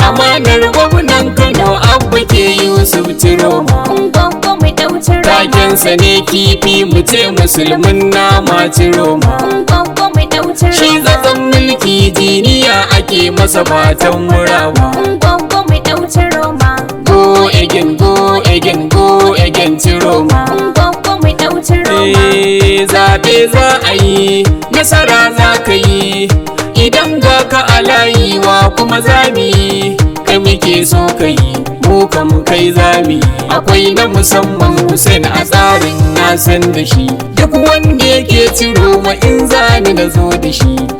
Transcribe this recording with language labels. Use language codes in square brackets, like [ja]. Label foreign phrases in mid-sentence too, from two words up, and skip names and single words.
[ha] Amanar gwamnan Kano Abba ke Yusuf Chiroma. Ungogo mai dau Chiroma. Takensa ne kifi mu ce musulmin nama Chiroma. Ungogo mai dau Chiroma. Shi zazzan mulki jiniya ake masa fatan murawa. Ungogo mai dau Chiroma. [en] Go again, go again, go again Chiroma. [ha] Ungogo mai dau Chiroma. Zaɓe za a yi, nasara za ka yi, idan ga ka a layi wa kuma zami, kai muke so ka yi, mu kam kai zami. Akwai na musamman Hussein a tsarin na san da shi, duk wanda yake Chiroma in zani na zo da shi.